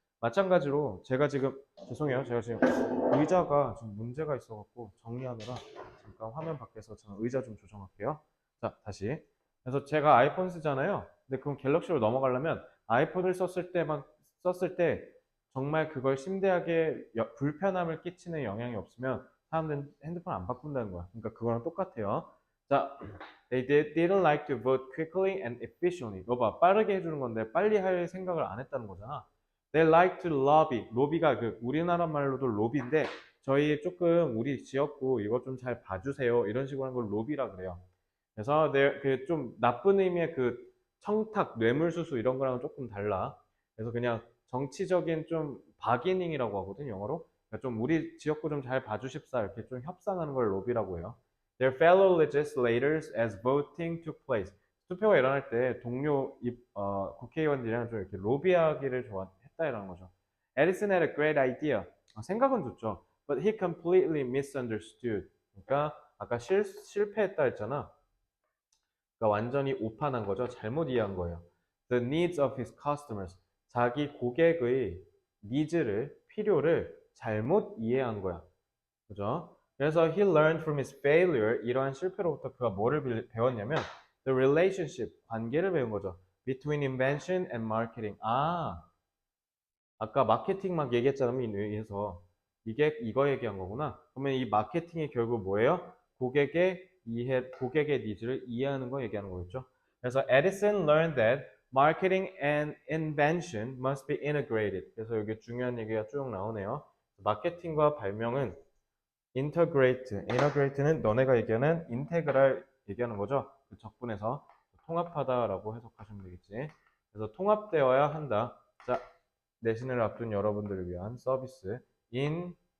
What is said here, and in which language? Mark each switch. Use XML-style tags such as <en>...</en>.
<ko>마찬가지로 제가 지금 죄송해요. 제가 지금 의자가 좀 문제가 있어갖고 정리하느라 잠깐 화면 밖에서 저는 의자 좀 조정할게요. 자, 다시. 그래서 제가 아이폰 쓰잖아요. 근데 그럼 갤럭시로 넘어가려면 아이폰을 썼을 때 정말 그걸 심대하게 불편함을 끼치는 영향이 없으면 사람들은 핸드폰 안 바꾼다는 거야. 그러니까 그거랑 똑같아요.</ko> <en>자, didn't like to vote quickly and efficiently.</en> <ko>이거 봐, 빠르게 해주는 건데 빨리 할 생각을 안 했다는 거잖아.</ko> <en>They like to lobby.</en> <ko>로비가 그 우리나라 말로도 로비인데 저희 조금 우리 지역구 이거 좀 잘 봐주세요. 이런 식으로 하는 걸 로비라 그래요. 그래서 그 좀 나쁜 의미의 그 청탁, 뇌물수수 이런 거랑은 조금 달라. 그래서 그냥 정치적인 좀 바기닝이라고 하거든, 영어로. 그러니까 좀 우리 지역구 좀 잘 봐주십사 이렇게 좀 협상하는 걸 로비라고 해요.</ko> <en>Their fellow legislators as voting took place.</en> <ko>투표가 일어날 때 동료 국회의원들이랑 좀 이렇게 로비하기를 했다라는 거죠.</ko> <en>Edison had a great idea.</en> <ko>생각은 좋죠.</ko> <en>But he completely misunderstood.</en> <ko>그러니까 아까 실패했다 했잖아. 그러니까 완전히 오판한 거죠. 잘못 이해한 거예요.</ko> <en>The needs of his customers.</en> <ko>자기 고객의 니즈를, 필요를 잘못 이해한 거야. 그죠?</ko> <en>그래서 he learned from his failure.</en> <ko>이러한 실패로부터 그가 뭐를 배웠냐면</ko> <en>the relationship,</en> <ko>관계를 배운 거죠.</ko> <en>Between invention and marketing.</en> <ko>아까 마케팅 막 얘기했잖아요. 위에서. 이거 얘기한 거구나. 그러면 이 마케팅이 결국 뭐예요? 고객의 니즈를 이해하는 거 얘기하는 거겠죠.</ko> <en>그래서 Edison learned that marketing and invention must be integrated.</en> <ko>그래서 여기 중요한 얘기가 쭉 나오네요. 마케팅과 발명은 integrate는 너네가 얘기하는 인테그랄 얘기하는 거죠. 그 적분에서 통합하다라고 해석하시면 되겠지. 그래서 통합되어야 한다. 자, 내신을 앞둔 여러분들을 위한 서비스 incorporate.</ko>